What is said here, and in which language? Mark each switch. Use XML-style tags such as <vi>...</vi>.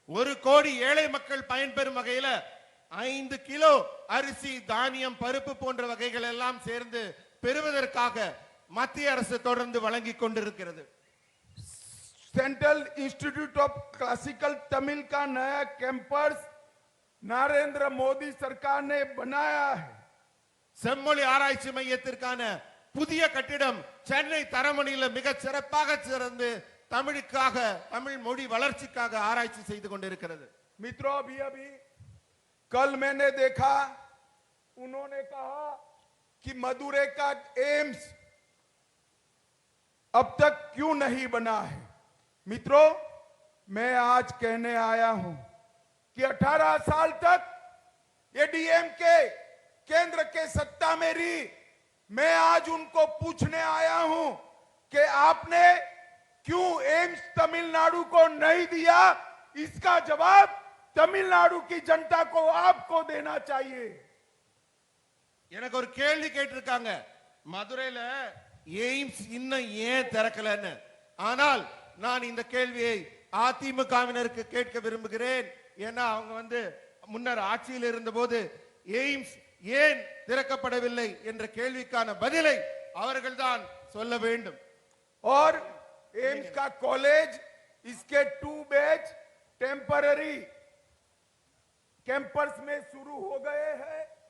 <ta>1 கோடி ஏழை மக்கள் பயன்பெறும் வகையில 5 கிலோ அரிசி தானியம் பருப்பு போன்ற வகைகள் எல்லாம் சேர்ந்து பெறுவதற்காக மத்திய அரசு தொடர்ந்து வழங்கிக் கொண்டிருக்கிறது.</ta> <hi>Central institute of classical Tamil का नया कैंपस नरेंद्र मोदी सरकार ने बनाया है.</hi> <ta>செம்மொழி ஆராய்ச்சி மையத்திற்கான புதிய கட்டிடம் சென்னை தரமணியில மிக சிறப்பாக சிறந்து தமிழுக்காக தமிழ் மொழி வளர்ச்சிக்காக ஆராய்ச்சி செய்து கொண்டிருக்கிறது.</ta> <hi>मित्रों अभी अभी कल मैंने देखा उन्होंने कहा कि मदुरै का एम्स अब तक क्यों नहीं बना है. मित्रों मैं आज कहने आया हूं कि 18 साल तक एडीएम के केंद्र के सत्ता में रही. मैं आज उनको पूछने आया हूं कि आपने क्यों एम्स तमिलनाडु को नहीं दिया. इसका जवाब तमिलनाडु की जनता को आपको देना चाहिए.</hi> <ta>எனக்கு ஒரு கேள்வி கேட்டிருக்காங்க, மதுரையில எய்ம்ஸ் இன்னும் ஏன் திறக்கலன்னு. ஆனால் நான் இந்த கேள்வியை அதிமுகவினருக்கு கேட்க விரும்புகிறேன். ஏன்னா அவங்க முன்னர் ஆட்சியில் இருந்தபோது எய்ம்ஸ் ஏன் திறக்கப்படவில்லை என்ற கேள்விக்கான பதிலை அவர்கள்தான் சொல்ல வேண்டும்.</ta> <hi>और एम्स का कॉलेज इसके 2 बैच टेम्पररी कैंपस में शुरू हो गए हैं.</hi>